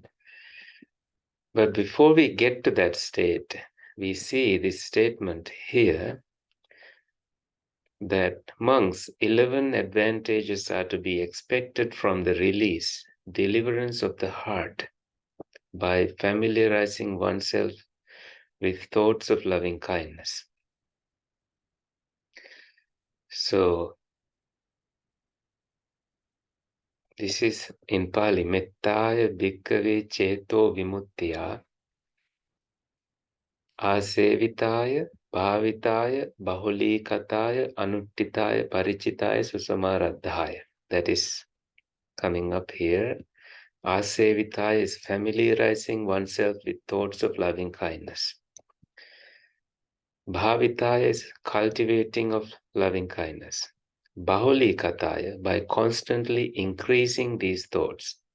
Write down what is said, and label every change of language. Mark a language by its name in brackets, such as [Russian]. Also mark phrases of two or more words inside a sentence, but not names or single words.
[English] But before we get to that state, we see this statement here that monks, 11 advantages are to be expected from the deliverance of the heart by familiarizing oneself with thoughts of loving kindness. So This is in Pali, [Pali] Mettāya Bhikkave Ceto Vimuttiyā Āsevitāya Bhavitāya Bahulīkatāya Anuttitāya Parichitāya Susamaradhāya. [English] That is coming up here. Āsevitāya is familiarizing oneself with thoughts of loving kindness. Bhavitaya is cultivating of loving kindness. Bahulikataya, by constantly increasing these thoughts.